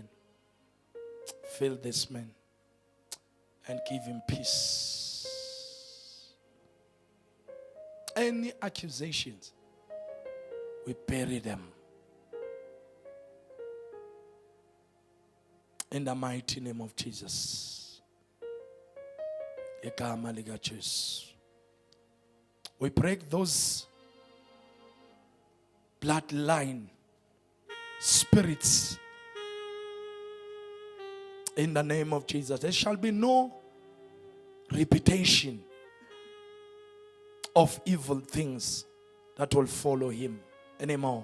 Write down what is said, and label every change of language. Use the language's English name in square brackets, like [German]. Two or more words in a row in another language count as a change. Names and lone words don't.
[English] Fill this man. And give him peace. Any accusations, we bury them. In the mighty name of Jesus. [Zulu] Egama lika Jesu. [English] We break those bloodline spirits. In the name of Jesus. There shall be no repetition of evil things that will follow him anymore.